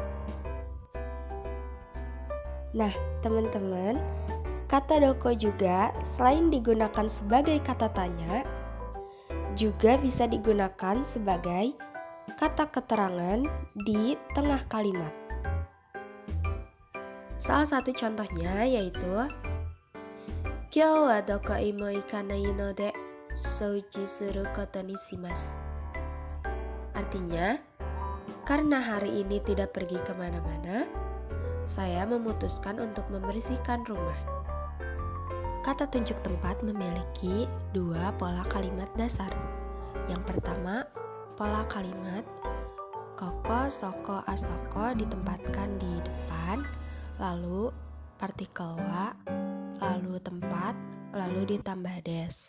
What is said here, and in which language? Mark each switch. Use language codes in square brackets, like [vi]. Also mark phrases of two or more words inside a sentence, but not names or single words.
[id] Nah, teman-teman, kata doko juga selain digunakan sebagai kata tanya, juga bisa digunakan sebagai kata keterangan di tengah kalimat. Salah satu contohnya yaitu [ja] 今日はどこも行かないので掃除することにします. [id] Artinya, karena hari ini tidak pergi kemana-mana, saya memutuskan untuk membersihkan rumah. Kata tunjuk tempat memiliki dua pola kalimat dasar. Yang pertama, pola kalimat [ja] ここ、そこ、あそこ [id] ditempatkan di depan, lalu partikel wa, lalu tempat, lalu ditambah des.